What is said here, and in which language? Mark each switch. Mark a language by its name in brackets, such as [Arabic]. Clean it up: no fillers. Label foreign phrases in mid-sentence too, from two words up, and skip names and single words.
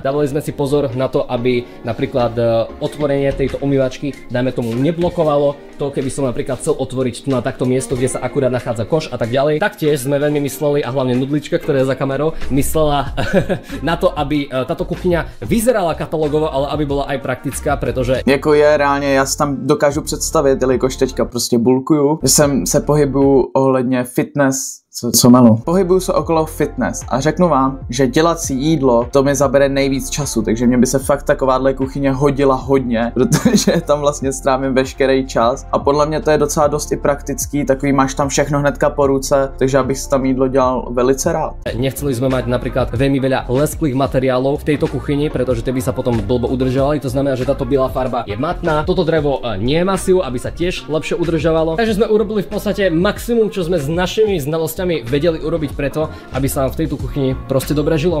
[Slovak] Dávali sme si pozor na to, aby napríklad otvorenie tejto umývačky, dajme tomu, neblokovalo to, keby som napríklad chcel otvoriť tu na takto miesto, kde sa akurát nachádza koš a tak ďalej. Taktiež sme veľmi mysleli, a hlavne Nudlička, ktorá je za kamerou, myslela na to, aby táto kuchyňa vyzerala katalogovo, ale aby bola aj praktická, pretože [Czech] jako je reálně, já si tam dokážu představit, jelikož teďka prostě bulkuju, že se pohybuju ohledně fitness, co melu. Pohybuju se okolo fitness a řeknu vám, že dělat si jídlo, to mi zabere nejvíc času, takže mě by se fakt takováhle kuchyně hodila hodně, protože tam vlastně strávím veškerý čas a podle mě to je docela dost i praktický, takový máš tam všechno hnedka po ruce, takže abych si tam jídlo dělal velice rád. [Slovak] Nechceli sme mať napríklad veľmi veľa lesklých materiálov v tejto kuchyni, pretože tie by sa potom blbo udržovali, to znamená, že táto biela farba je matná, toto drevo nie je masív, aby sa tiež lepšie udržovalo. Takže sme urobili v podstate maximum, čo sme s našimi znalosťami vedeli urobiť preto, aby sa nám v tejto kuchyni proste dobre žilo.